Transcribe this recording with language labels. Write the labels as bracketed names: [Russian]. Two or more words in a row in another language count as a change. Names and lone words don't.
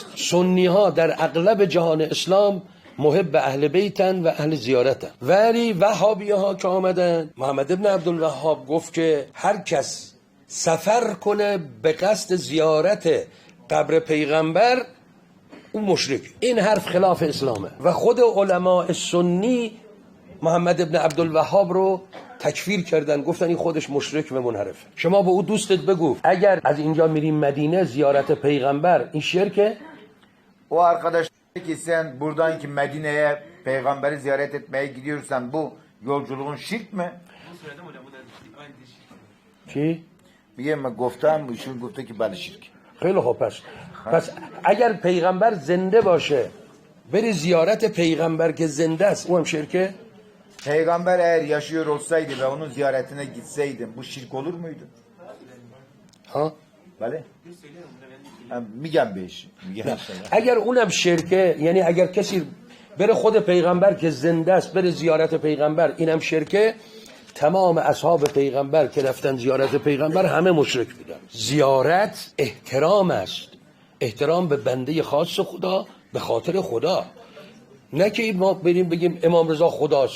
[Persian] سنی ها در اغلب جهان اسلام محب اهل بیتن و اهل زیارتن، ولی وهابی ها که آمدن، محمد ابن عبدالوهاب گفت که هر کس سفر کنه به قصد زیارت قبر پیغمبر، اون مشرک. این حرف خلاف اسلامه و خود علماء سنی محمد ابن عبدالوهاب رو تکفیر کردن، گفتن این خودش مشرک و منحرفه. شما به او دوستت بگو اگر از اینجا میریم [Turkish] Medine ziyaret peygamber [Persian] این şirke. [Turkish] O arkadaş ki sen buradan ki Medine'ye peygamberi ziyaret etmeye gidiyorsan bu yolculuğun şirk mi? Ki? [Persian] میگه من گفتم ایشون گفته که بله شرک. خیلی خوب. پس اگر پیغمبر زنده باشه بری زیارت پیغمبر که زنده است او هم şirke. [Turkish] Peygamber eğer yaşıyor olsaydı ve onun ziyaretine gitseydin bu şirk olur muydu? Ha? [Persian] بله. میگم بهش. اگر اونم شرکه، یعنی اگر کسی بره خود پیغمبر که زنده است بره زیارت پیغمبر اینم شرکه، تمام اصحاب پیغمبر که رفتن زیارت پیغمبر همه مشرک بودن. زیارت احترام است، احترام به بنده خاص خدا به خاطر خدا، نه که ما بریم بگیم امام رضا خداست.